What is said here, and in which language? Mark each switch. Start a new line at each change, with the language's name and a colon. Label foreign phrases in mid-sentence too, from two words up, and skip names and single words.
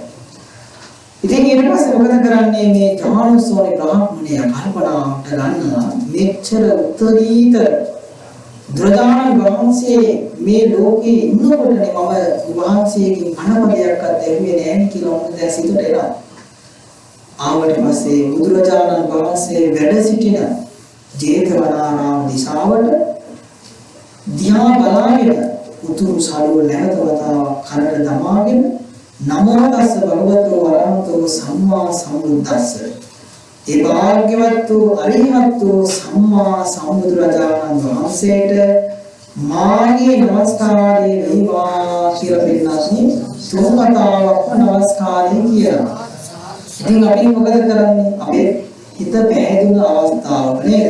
Sinhala: ඉතින් ඊට පස්සේ මොකද කරන්නේ මේ ඥානසෝනි බ්‍රාහ්මණය කල්පනාවට ගන්නවා මෙච්චර උත්තරීතර බුදුරජාණන් වහන්සේ මේ ලෝකේ ඉන්නකොටනේ මම වහන්සේගෙන් අනපදයක්වත් ඇහුවේ නැහැ කියලා උන් දැන් සිතට එනවා. ආවට පස්සේ බුදුරජාණන් වහන්සේ වැඩ සිටින ජේතවනාරාම දිශාවට දිහා බලාගෙන උතුරු සළුව නැවත වතාවක් කරට දමාගෙන
Pali: නමෝ තස්ස භගවතෝ වරහතෝ සම්මා සම්බුද්දස්ස
Sinhala: ඒ භාග්‍යවත් වූ අරිහත් වූ සම්මා සම්බුදුරජාණන් වහන්සේට මාගේ නමස්කාරය වේවා කියලා පින්නස්නි සෝමතාවක් නමස්කාරය කියනවා. ඉතින් අපි මොකද කරන්නේ? අපේ හිත පැහැදුන අවස්ථාවක නේද?